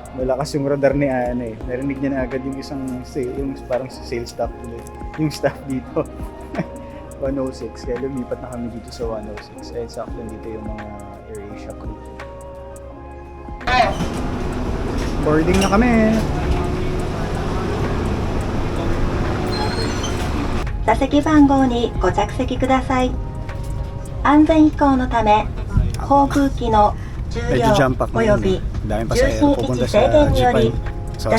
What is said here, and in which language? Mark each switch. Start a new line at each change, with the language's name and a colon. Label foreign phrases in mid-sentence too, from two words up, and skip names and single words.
Filipino: Malakas yung radar ni Ana eh. Narinig niya na agad yung isang yung parang sales staff ulit. Yung staff dito. 106. Kaya lumipat na kami dito sa 106. Kaya sakto dito yung mga AirAsia crew. Boarding na kami!
Japanese: 座席番号にご着席ください。安全飛行のため、航空機の重量
Filipino: Medyo
English: jump up
Japanese: および
Filipino: Daming
Japanese: 重
Filipino: pasahero
Japanese: 心位
Filipino: pupunta
Japanese: 置
Filipino: sa
Japanese: 制限により
Filipino: Japan. Sa